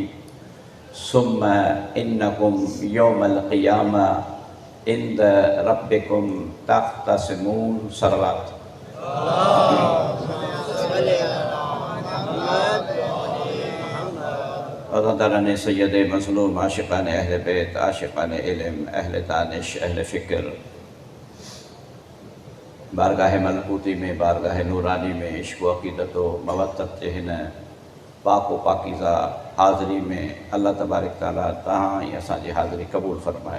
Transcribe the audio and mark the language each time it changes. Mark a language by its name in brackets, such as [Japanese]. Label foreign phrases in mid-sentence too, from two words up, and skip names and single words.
[Arabic] ثم إنكم يوم القيامة عند ربكم تختصمون. सलवात। [Sindhi] अज़दरने सय्यद मज़लूम आशिक़ान अहले बैत आशिक़ान इल्म अहले दानिश अहले फ़िक्र बारगाह मलकूती में बारगाह नूरानी में इश्क़ व अक़ीदत व मवद्दत जे हिन पाक व पाकीज़ा हाज़िरी में [Arabic] الله تبارك تعالى [Sindhi] तहां ऐं असांजी हाज़िरी क़बूल फ़रमाए।